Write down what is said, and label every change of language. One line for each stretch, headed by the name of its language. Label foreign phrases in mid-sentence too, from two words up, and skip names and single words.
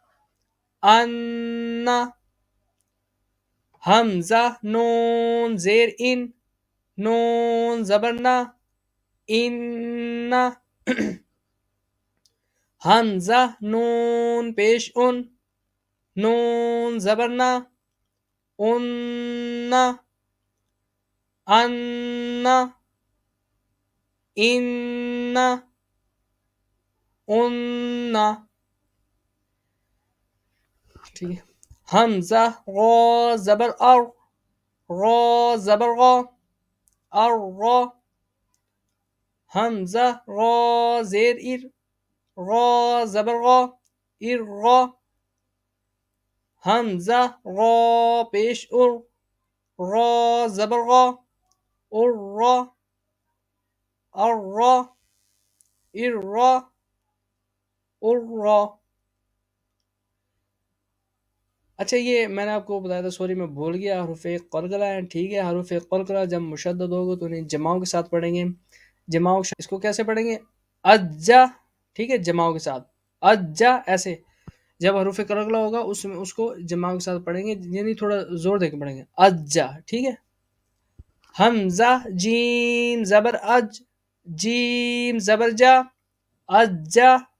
Urdu: ان، حمزہ نون زیر ان، نون زبر نا، ان، حمزہ نون پیش ان، نون زبر نا، ان، ان، ان، ان، ٹھیک ہے، حمزہ را زبر ار، را زبر را، ار را، حمزہ را زیر ار، را زبر را، ار را، حمزہ را پیش ار، را زبر را، ار را، ار را، ار را، ار را. اچھا یہ میں نے آپ کو بتایا تھا، سوری میں بھول گیا، حروف قلقلہ ہیں، ٹھیک ہے، حروف قلقلہ جب مشدد ہوگا تو انہیں جماؤں کے ساتھ پڑھیں گے، جماؤں اس کو کیسے پڑھیں گے؟ اجا، ٹھیک ہے، جماؤں کے ساتھ، اجا ایسے، جب حروف قلقلہ ہوگا اس میں اس کو جماؤں کے ساتھ پڑھیں گے، یعنی تھوڑا زور دے کے پڑھیں گے، اجا، ٹھیک ہے، حمزہ جیم زبر اج، جیم زبر جا، اجا،